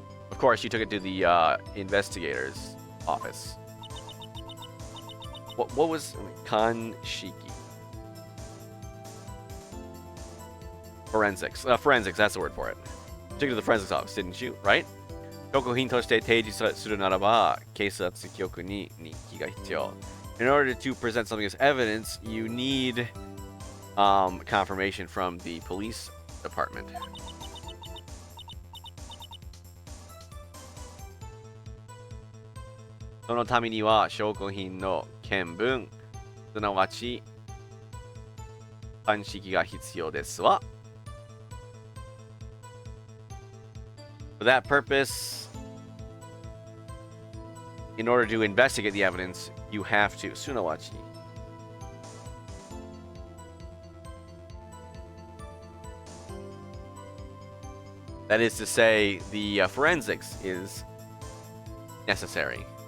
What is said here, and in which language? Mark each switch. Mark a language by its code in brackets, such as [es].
[en] Of course, you took it to the investigator's office. What was kanshiki? Forensics. Forensics, that's the word for it. You took it to the forensics office, didn't you? Right? [ja] 証拠品として提示するならば、警察局に日記が必要。 [en] In order to present something as evidence, you need confirmation from the police department. [ja] そのためには証拠品の見分、すなわち鑑識が必要ですわ。 [en] For that purpose, in order to investigate the evidence, you have to すなわちThat is to say, the forensics is necessary.